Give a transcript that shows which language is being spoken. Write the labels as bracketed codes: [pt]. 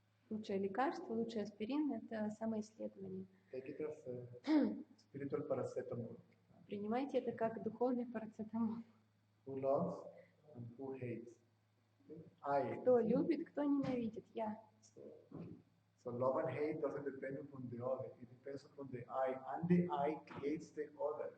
[ru] Лучшее лекарство, лучший аспирин – это самоисследование. [en] Take it as spiritual paracetamol. [ru] Принимайте это как духовный парацетамол. [en] Who loves and who hates. I. [ru] Кто любит, кто ненавидит. Я. [en] So love and hate doesn't depend upon the other. It depends upon the I. And the I creates the other.